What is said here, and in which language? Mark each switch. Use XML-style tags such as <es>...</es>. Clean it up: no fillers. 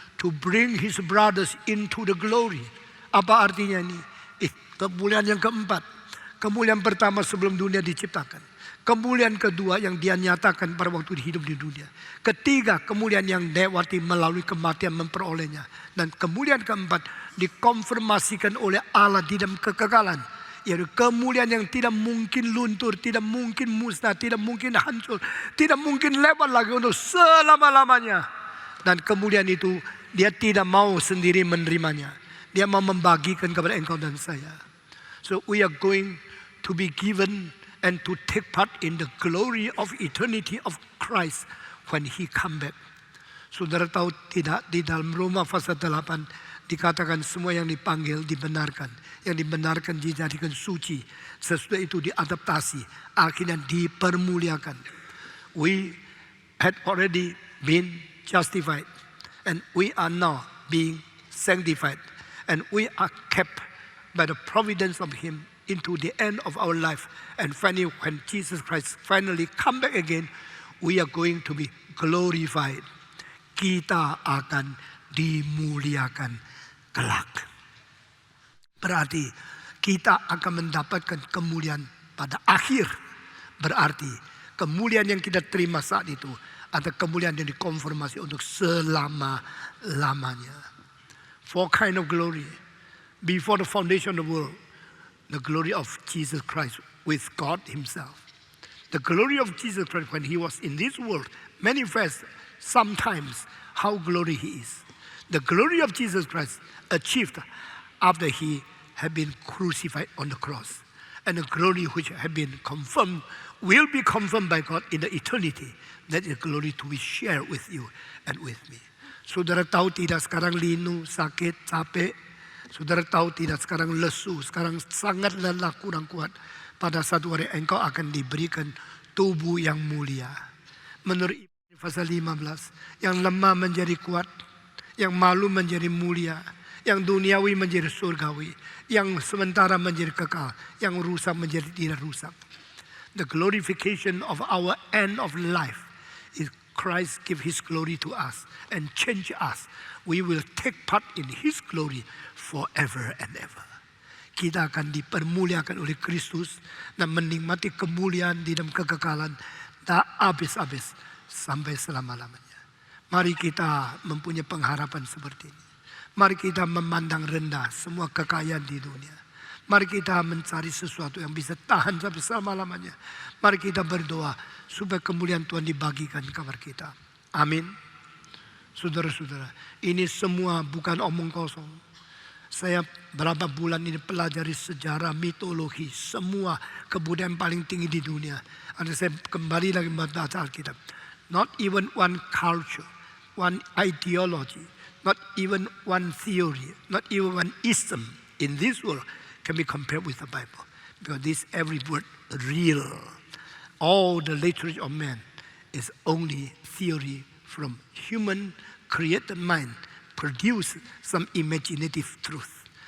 <en>To bring his brothers into the glory.</en> <id>Apa artinya ini? Kemuliaan yang keempat. Kemuliaan pertama sebelum dunia diciptakan. Kemuliaan kedua yang dia nyatakan pada waktu hidup di dunia. Ketiga, kemuliaan yang lewati melalui kematian memperolehnya. Dan kemuliaan keempat dikonfirmasikan oleh Allah di dalam kekekalan. Yaitu kemuliaan yang tidak mungkin luntur, tidak mungkin musnah, tidak mungkin hancur, tidak mungkin lewat lagi untuk selama-lamanya. Dan kemuliaan itu dia tidak mau sendiri menerimanya. Dia mau membagikan kepada engkau dan saya.</id> <en>So we are going to be given and to take part in the glory of eternity of Christ when He come back.</en> <id>Saudara tahu tidak, di dalam Roma pasal 8 dikatakan semua yang dipanggil dibenarkan. Yang dibenarkan dijadikan suci. Sesudah itu diadaptasi. Akhirnya dipermuliakan.</id> <en>We had already been justified. And we are now being sanctified. And we are kept by the providence of Him into the end of our life. And finally, when Jesus Christ finally come back again, we are going to be glorified.</en> <id>Kita akan dimuliakan kelak. Berarti kita akan mendapatkan kemuliaan pada akhir. Berarti kemuliaan yang kita terima saat itu ada kemuliaan yang dikonfirmasi untuk selama-lamanya.</id> <en>Four kind of glory. Before the foundation of the world, the glory of Jesus Christ with God himself. The glory of Jesus Christ when he was in this world manifests sometimes how glory he is. The glory of Jesus Christ achieved after he had been crucified on the cross. And the glory which had been confirmed will be confirmed by God in the eternity. That is glory to be shared with you and with me.</en> <id>Saudara tahu tidak sekarang linu, sakit, capek. Saudara tahu tidak sekarang lesu, sekarang sangat lelah, kurang kuat. Pada satu hari engkau akan diberikan tubuh yang mulia. Menurut pasal 15, yang lemah menjadi kuat, yang malu menjadi mulia, yang duniawi menjadi surgawi, yang sementara menjadi kekal, yang rusak menjadi tidak rusak. The glorification of our end of life is Christ give his glory to us and change us. We will take part in his glory forever and ever. Kita akan dipermuliakan oleh Kristus dan menikmati kemuliaan di dalam kekekalan tak habis-habis sampai selama-lamanya. Mari kita mempunyai pengharapan seperti ini. Mari kita memandang rendah semua kekayaan di dunia. Mari kita mencari sesuatu yang bisa tahan sampai selama-lamanya. Mari kita berdoa supaya kemuliaan Tuhan dibagikan kepada kita. Amin. Saudara-saudara, ini semua bukan omong kosong. Saya berapa bulan ini pelajari sejarah, mitologi, semua kebudayaan paling tinggi di dunia. Ada saya kembali lagi membaca Alkitab.</id> <en>Not even one culture, one ideology, not even one theory, not even one ism in this world can be compared with the Bible. Because this every word real. All the literature of man is only theory from human created mind, produce some imaginative truth.</en>